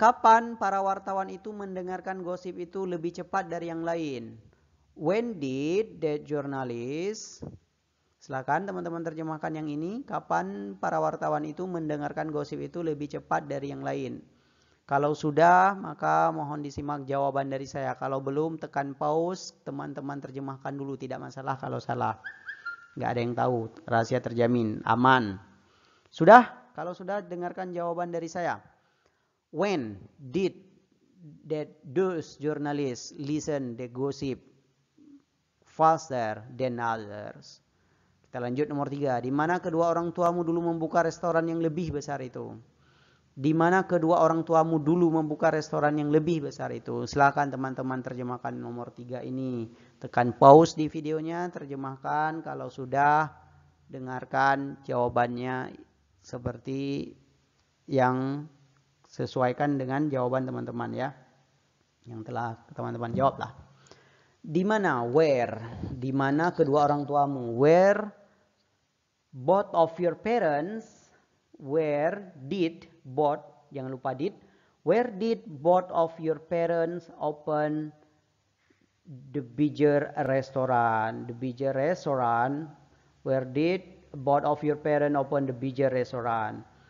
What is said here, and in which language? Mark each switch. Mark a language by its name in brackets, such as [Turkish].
[Indonesian] Kapan para wartawan itu mendengarkan gosip itu lebih cepat dari yang lain? [English] When did that journalist? [Indonesian] Silakan teman-teman terjemahkan yang ini. Kapan para wartawan itu mendengarkan gosip itu lebih cepat dari yang lain? Kalau sudah, maka mohon disimak jawaban dari saya. Kalau belum, tekan pause. Teman-teman terjemahkan dulu. Tidak masalah kalau salah. Nggak ada yang tahu. Rahasia terjamin. Aman. Sudah? Kalau sudah, dengarkan jawaban dari saya. [English] When did those journalists listen the gossip faster than others? [Indonesian] Kita lanjut nomor 3. Di mana kedua orang tuamu dulu membuka restoran yang lebih besar itu? Di mana kedua orang tuamu dulu membuka restoran yang lebih besar itu? Silakan teman-teman terjemahkan nomor 3 ini. Tekan pause di videonya, terjemahkan. Kalau sudah, dengarkan jawabannya seperti yang sesuaikan dengan jawaban teman-teman ya. Yang telah teman-teman jawab lah. Di mana? Where? Di mana kedua orang tuamu? [English] Where both of your parents? Where did both? [Indonesian] Jangan lupa [English] did. Where did both of your parents open the bigger restaurant? The bigger restaurant. Where did both of your parents open the bigger restaurant?